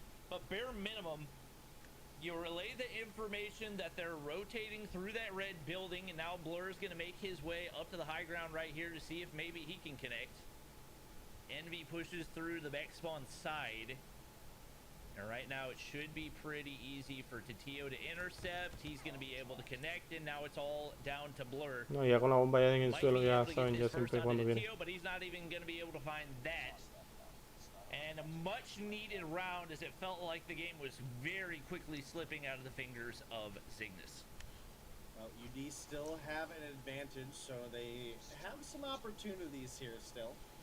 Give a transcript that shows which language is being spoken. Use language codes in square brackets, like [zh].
[en] But bare minimum, you relay the information that they're rotating through that red building, and now Blur's going to make his way up to the high ground right here to see if maybe he can connect. Envy pushes through the back spawn side. And right now it should be pretty easy for Tio to intercept. He's going to be able to connect, and now it's all down to Blur. [es] No, ya con la bomba ya en el suelo ya saben ya siempre cuando viene. [en] But he's not even going to be able to find that. And a much needed round, as it felt like the game was very quickly slipping out of the fingers of Zygnus. Well, UD still have an advantage, so they have some opportunities here still.